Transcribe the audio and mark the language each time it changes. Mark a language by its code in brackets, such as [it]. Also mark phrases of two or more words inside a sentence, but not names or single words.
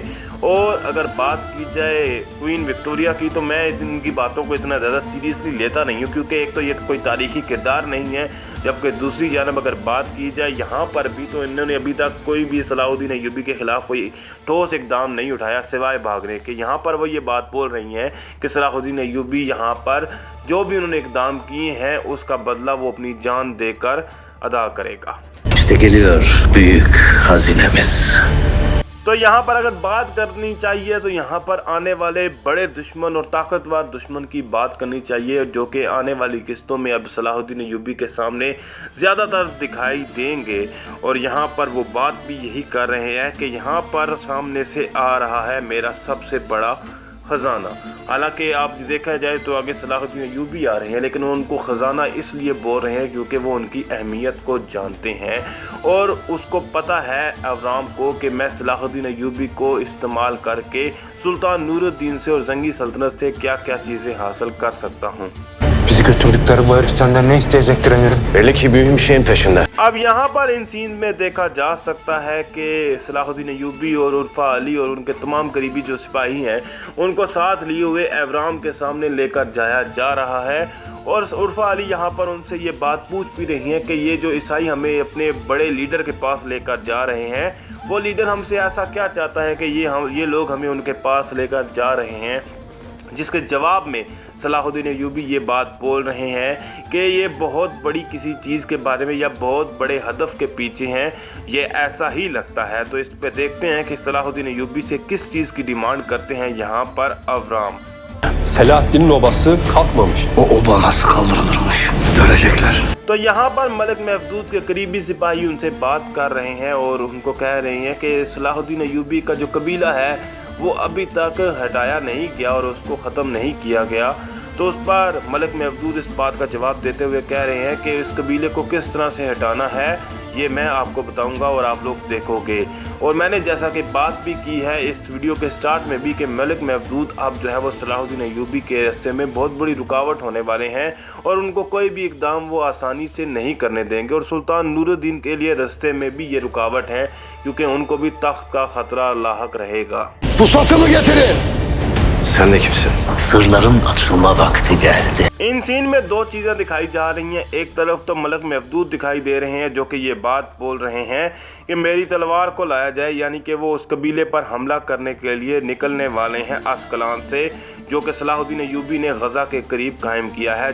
[hi] और अगर बात की जाए क्वीन विक्टोरिया की तो मैं इनकी बातों को इतना ज़्यादा सीरियसली लेता नहीं हूँ, क्योंकि एक तो ये कोई तारीखी किरदार नहीं है, जबकि दूसरी जानब अगर बात की जाए यहाँ पर भी तो इन्होंने अभी तक कोई भी सलाहुद्दीन अय्यूबी के ख़िलाफ़ कोई ठोस इकदाम नहीं उठाया सिवाय भागने के। यहाँ पर वो ये बात बोल रही हैं कि सलाहुद्दीन अय्यूबी यहाँ पर जो भी उन्होंने इकदाम किए हैं उसका बदला वो अपनी जान देकर अदा करेगा। [tr] İşte geliyor büyük hazinemiz. [hi] तो यहाँ पर अगर बात करनी चाहिए तो यहाँ पर आने वाले बड़े दुश्मन और ताकतवर दुश्मन की बात करनी चाहिए जो कि आने वाली किस्तों में अब सलाहुद्दीन अय्यूबी के सामने ज़्यादातर दिखाई देंगे। और यहाँ पर वो बात भी यही कर रहे हैं कि यहाँ पर सामने से आ रहा है मेरा सबसे बड़ा ख़जाना। हालांकि आप देखा जाए तो आगे सलाहुद्दीन अय्यूबी आ रहे हैं, लेकिन उनको ख़जाना इसलिए बोल रहे हैं क्योंकि वो उनकी अहमियत को जानते हैं और उसको पता है अवराम को कि मैं सलाहुद्दीन अय्यूबी को इस्तेमाल करके सुल्तान नूरुद्दीन से और जंगी सल्तनत से क्या क्या चीज़ें हासिल कर सकता हूँ। [tr] Bizi götürdükleri bu herif senden ne isteyecektir emirim? Belli ki mühim şeyin peşinde. [hi] अब यहाँ पर इन सीन में देखा जा सकता है कि सलाहुद्दीन अय्यूबी और उर्फा अली और उनके तमाम करीबी जो सिपाही हैं उनको साथ लिए हुए अवराम के सामने लेकर जाया जा रहा है। और उर्फा अली यहाँ पर उनसे ये बात पूछ भी रही हैं कि ये जो ईसाई हमें अपने बड़े लीडर के पास लेकर जा रहे हैं वो लीडर हमसे ऐसा क्या चाहता है कि ये लोग हमें उनके पास लेकर जा रहे हैं। जिसके जवाब में सलाहुद्दीन अय्यूबी ये बात बोल रहे हैं कि ये बहुत बड़ी किसी चीज़ के बारे में या बहुत बड़े हदफ के पीछे हैं, ये ऐसा ही लगता है। तो इस पे देखते हैं कि सलाहुद्दीन अय्यूबी से किस चीज़ की डिमांड करते हैं यहाँ पर अवराम। [tr] Selahattin'in obası kalkmamış. O oba nasıl kaldırılırmış? Görecekler. [hi] तो यहाँ पर मलिक महदूद के करीबी सिपाही उनसे बात कर रहे हैं और उनको कह रहे हैं कि सलाहुद्दीन अय्यूबी का जो कबीला है वो अभी तक हटाया नहीं गया और उसको ख़त्म नहीं किया गया। तो उस पर मलिक महदूद इस बात का जवाब देते हुए कह रहे हैं कि इस कबीले को किस तरह से हटाना है ये मैं आपको बताऊंगा और आप लोग देखोगे। और मैंने जैसा कि बात भी की है इस वीडियो के स्टार्ट में भी कि मलिक महदूद अब जो है वो सलाहुद्दीन अय्यूबी के रास्ते में बहुत बड़ी रुकावट होने वाले हैं और उनको कोई भी इकदाम वो आसानी से नहीं करने देंगे। और सुल्तान नूरुद्दीन के लिए रास्ते में भी ये रुकावट है क्योंकि उनको भी तख्त का ख़तरा लाहक रहेगा। [tr] Pusatımı getirin. Sen de kimsin? Sırların açılma vakti geldi. [hi] इन सीन में दो चीज़ें दिखाई जा रही हैं। एक तरफ तो मलिक महदूद दिखाई दे रहे हैं जो कि ये बात बोल रहे हैं कि मेरी तलवार को लाया जाए, यानी कि वो उस कबीले पर हमला करने के लिए निकलने वाले हैं अस्कलान से जो कि सलाहुद्दीन अय्यूबी ने गज़ा के करीब कायम किया है।